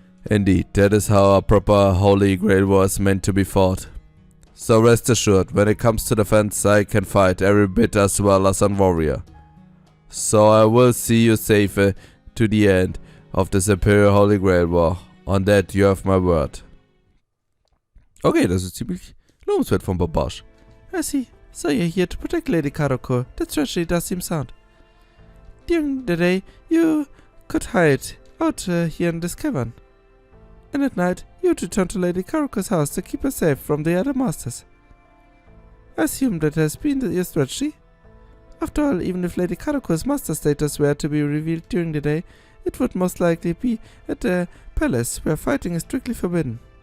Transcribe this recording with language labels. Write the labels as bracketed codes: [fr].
[en] Indeed, that is how a proper Holy Grail was meant to be fought. So rest assured, when it comes to defense, I can fight every bit as well as a warrior. So I will see you safe to the end of this Imperial Holy Grail War. On that you have my word. [de] Okay, das ist ziemlich lobenswert von Babash. [en] I see. So you're here to protect Lady Karuko. That treachery does seem sound. During the day, you could hide out here in this cavern. And at night, you would return to Lady Karuko's house to keep her safe from the other masters. I assume that has been your strategy. After all, even if Lady Karuko's master status were to be revealed during the day, it would most likely be at the palace where fighting is strictly forbidden.